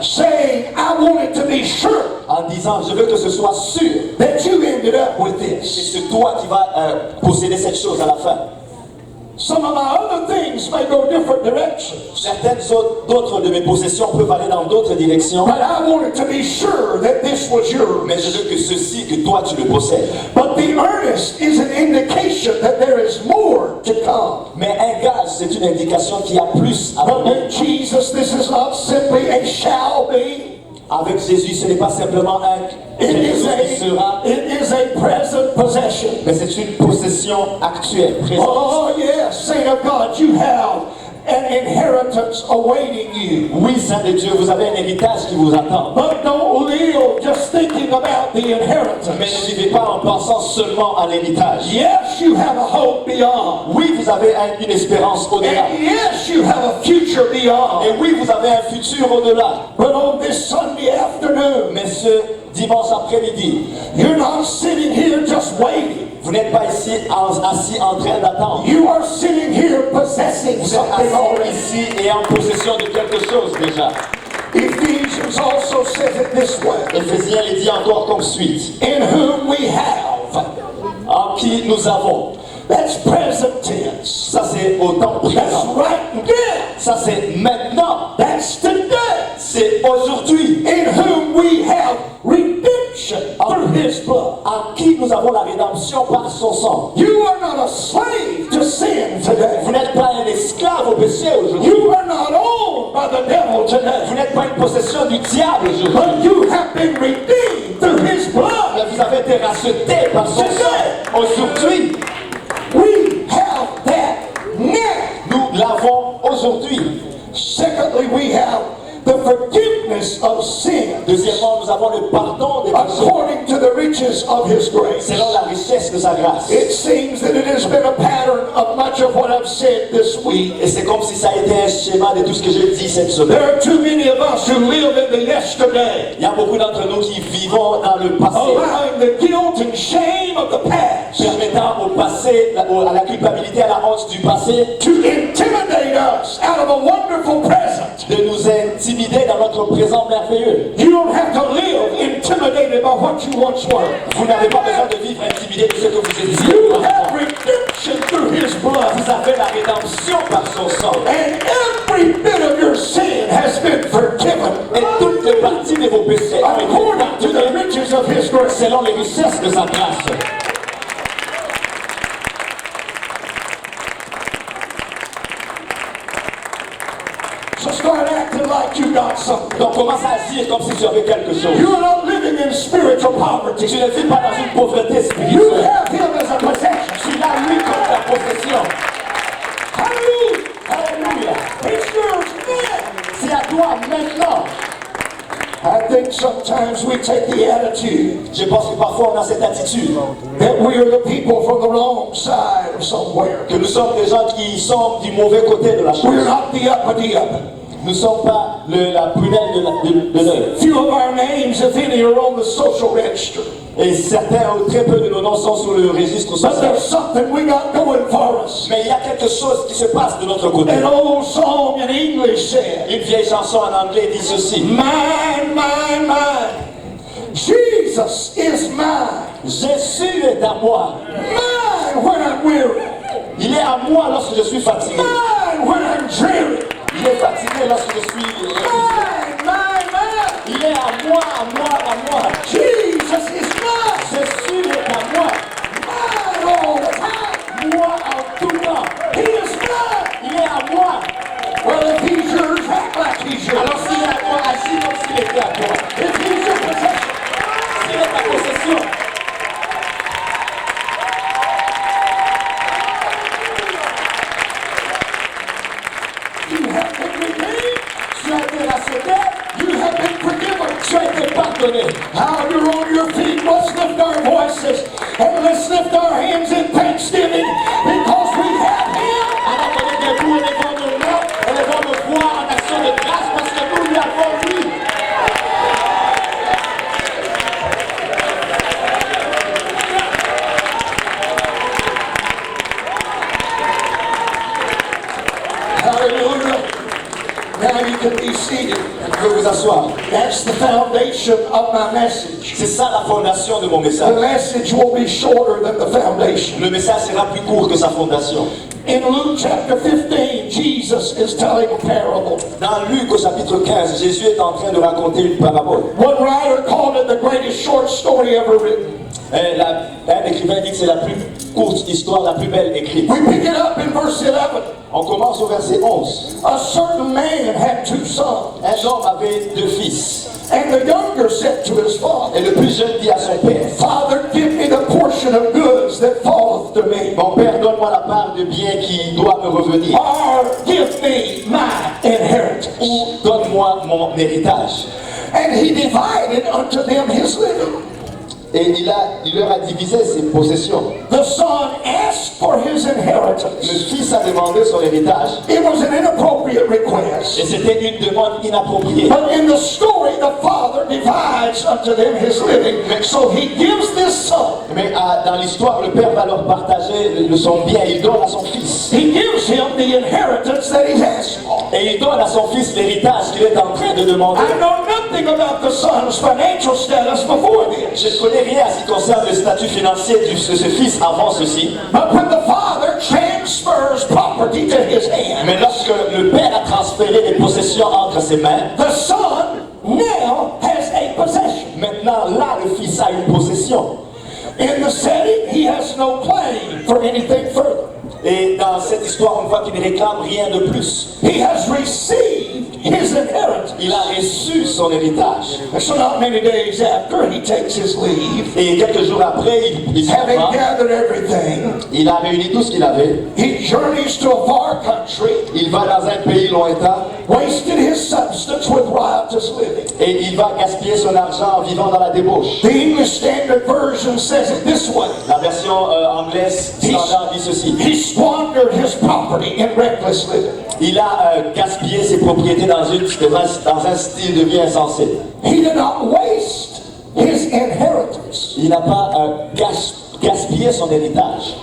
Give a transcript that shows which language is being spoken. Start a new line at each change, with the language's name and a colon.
English: saying, I want it to be sure
French: en disant, je veux que ce soit sûr
English: that you ended up with
French: que
English: this.
French: c'est toi qui vas posséder cette chose à la fin.
English: Some of my other things may go different directions.
French: D'autres de mes possessions peuvent aller dans d'autres directions.
English: But I wanted to be sure that this was yours.
French: Mais je veux que ceci, que toi tu le possèdes.
English: But the earnest is an indication that there is more to come.
French: Mais un gage, c'est une indication qu'il y a plus à
English: But
French: venir.
English: with Jesus, this is not simply a shall be.
French: Avec Jésus, ce n'est pas simplement quelque chose qui sera,
English: It is a present possession.
French: mais c'est une possession actuelle, présente.
English: Oh yes, saint of God, you have an inheritance awaiting you.
French: Oui, Saint de Dieu, vous avez un héritage qui vous attend.
English: But don't live just thinking about the
French: Mais
English: inheritance.
French: ne vivez pas en pensant seulement à l'héritage.
English: Yes, you have a hope beyond.
French: Oui, vous avez une espérance au-delà.
English: And yes, you have a future beyond.
French: Et oui, vous avez un futur au-delà.
English: But on this Sunday afternoon,
French: Mais ce dimanche après-midi,
English: you're not sitting here just waiting.
French: vous n'êtes pas ici assis en train d'attendre.
English: You are sitting here possessing
French: Vous êtes
English: something
French: assis
English: already.
French: ici et en possession de quelque chose déjà.
English: Ephesians also says it this way.
French: Éphésiens les dit encore comme suite.
English: In whom we have.
French: En qui nous avons.
English: That's present tense.
French: Ça c'est au temps
English: That's
French: présent.
English: right now.
French: Ça c'est maintenant.
English: That's today.
French: C'est aujourd'hui.
English: In whom we have redemption through his blood.
French: En qui nous avons la rédemption par son sang.
English: You are not a slave to sin
French: Vous
English: today.
French: n'êtes pas un esclave au péché aujourd'hui.
English: You are not owned by the devil today.
French: Vous n'êtes pas une possession du diable aujourd'hui.
English: But you have been redeemed through his blood.
French: Mais vous avez été rachetés par son sang. Aujourd'hui,
English: we have that now.
French: nous l'avons aujourd'hui.
English: Secondly, we have the forgiveness of sin
French: Deuxièmement, nous avons le pardon des péchés
English: according to the riches of His grace.
French: selon la richesse de sa grâce.
English: It seems that it has been a pattern of much of what I've said this week.
French: Et c'est comme si ça a été un schéma de tout ce que j'ai dit cette semaine.
English: There are too many of us who live in the yesterday,
French: Il y a beaucoup d'entre nous qui vivons dans le passé,
English: allowing the guilt and shame of the past
French: permettant au passé, à la culpabilité, à la honte du passé,
English: to intimidate us out of a wonderful present.
French: de nous intimider dans notre présent merveilleux.
English: You don't have to live intimidated by what you once were.
French: Vous n'avez pas besoin de vivre intimidé de ce que vous étiez.
English: You have redemption through His blood.
French: Vous avez la rédemption par son sang.
English: And every bit of your sin has been forgiven
French: Et toutes les parties de vos péchés ont été
English: according to the
French: pardonnées
English: riches of His grace.
French: selon les richesses de sa grâce.
English: So start acting like you got something.
French: Donc commence à agir comme si tu avais quelque chose.
English: You're not living in spiritual
French: Tu
English: poverty.
French: ne vis pas dans une pauvreté
English: You
French: spirituelle.
English: have Him as a possession.
French: Tu l'as lui comme ta possession.
English: Hallelujah.
French: Alléluia.
English: It's yours now.
French: C'est à toi maintenant.
English: I think sometimes we take the attitude
French: Je pense que parfois on a cette attitude
English: that we are the people from the wrong side of somewhere.
French: que nous sommes des gens qui sont du mauvais côté de la
English: We're
French: chose.
English: not the uppity up.
French: Nous ne sommes pas la prunelle de l'œil.
English: Few of our names, if any, are on the social register.
French: Et certains, ou très peu de nos noms sont sur le registre
English: But
French: social.
English: there's something we got going for us.
French: Mais il y a quelque chose qui se passe de notre côté.
English: An old song in English said,
French: Une vieille chanson en anglais dit ceci.
English: mine, mine, mine. Jesus is mine.
French: Jésus est à moi.
English: Mine when I'm weary.
French: Il est à moi lorsque je suis fatigué.
English: Mine when I'm dreary.
French: Il est fatigué lorsque je suis épuisé.
English: Mine, mine, mine.
French: Il est à moi, à moi, à moi.
English: Jesus is mine.
French: Jésus est à moi.
English: Mine all the time.
French: Moi en tout temps.
English: He is mine.
French: Il est à moi.
English: Well, if he's yours, act like he's yours.
French: Alors s'il est à toi, agis comme s'il était à toi.
English: If he's your possession,
French: S'il est ta possession,
English: you have been redeemed.
French: tu as été racheté,
English: You have been forgiven.
French: tu as été pardonné.
English: Now you're on your feet. Let's lift our voices and let's lift our hands in thanksgiving because we have Him.
French: Alors on est debout, élevons nos mains, élevons nos voix en action de grâce parce que nous lui avons lui.
English: Hallelujah. Now you can be seated.
French: Vous pouvez vous asseoir.
English: That's the foundation of my message.
French: C'est ça la fondation de mon
English: The
French: message.
English: message will be shorter than the foundation.
French: Le message sera plus court que sa fondation.
English: In Luke chapter 15, Jesus is telling a parable.
French: Dans Luc au chapitre 15, Jésus est en train de raconter une parabole.
English: One writer called it the greatest short story ever written.
French: Un écrivain dit que c'est la plus courte histoire, la plus belle écrite.
English: We pick it up in verse 11.
French: On commence au verset 11.
English: A certain man had two sons,
French: Un homme avait deux fils.
English: and the younger said to his father,
French: Et le plus jeune dit à son père,
English: Father, give me the portion of goods that falleth to me,
French: mon père, donne-moi la part de biens qui doit me revenir.
English: or give me my inheritance.
French: Ou donne-moi mon héritage.
English: And he divided unto them his living.
French: Et il leur a divisé ses possessions.
English: The son asked for his
French: Le
English: inheritance.
French: fils a demandé son héritage.
English: It was an inappropriate request.
French: Et c'était une demande inappropriée.
English: But in the story, the father divides unto them his living. So he gives this son,
French: Mais dans l'histoire, le père va leur partager son bien. Il donne à son fils.
English: he gives him the inheritance that he's asked for.
French: Et il donne à son fils l'héritage qu'il est en train de demander.
English: I know nothing about the son's financial status before this.
French: Je ne connais rien à ce qui concerne le statut financier de ce fils avant ceci.
English: But when the father transfers property to his hand,
French: Mais lorsque le père a transféré les possessions entre ses mains,
English: the son now has a possession.
French: maintenant là le fils a une possession.
English: In the setting, he has no claim for anything further.
French: Et dans cette histoire, on voit qu'il ne réclame rien de plus.
English: He has received his inheritance.
French: Il a reçu son héritage.
English: So not many days after, he takes his leave.
French: Et quelques jours après, il s'en
English: Having
French: va.
English: gathered everything,
French: Il a réuni tout ce qu'il avait.
English: he journeys to a far country,
French: Il va dans un pays lointain
English: wasted his substance with riotous living.
French: et il va gaspiller son argent en vivant dans la débauche.
English: The English Standard Version says it this way.
French: La version anglaise standard dit ceci.
English: He squandered his property in reckless living.
French: Il a gaspillé ses propriétés dans un style de vie insensé.
English: He did not waste his inheritance.
French: Il n'a pas gaspillé son héritage.